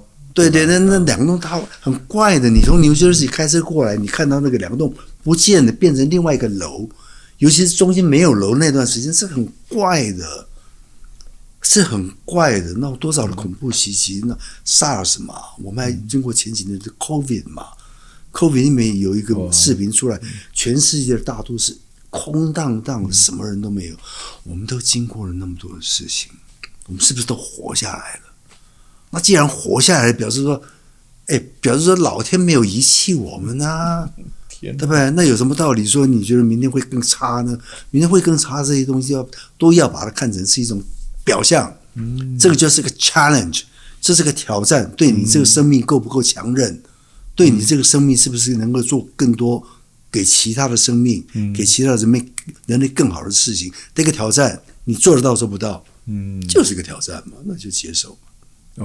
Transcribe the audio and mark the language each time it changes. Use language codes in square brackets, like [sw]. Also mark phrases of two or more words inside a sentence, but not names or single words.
[zh] 對，那兩棟它很怪的，你從New Jersey開車過來，你看到那個兩棟不見了，變成另外一個樓，尤其是中間沒有樓那段時間是很怪的。那有多少的恐怖襲擊？那 SARS 嘛，我們還經過前幾年的 COVID 嘛，COVID 裡面有一個視頻出來，全世界的大都市空蕩蕩的，什麼人都沒有。我們都經過了那麼多的事情，我們是不是都活下來了？那既然活下來，表示說老天沒有遺棄我們啊，對不對？那有什麼道理說你覺得明天會更差呢？明天會更差，這些東西都要把它看成是一種表象，這個就是個 challenge，這是個挑戰，對你這個生命夠不夠強韌，對你這個生命是不是能夠做更多給其他的生命，給其他的人類更好的事情，這個挑戰你做得到做不到，就是個挑戰嘛，那就接受嘛。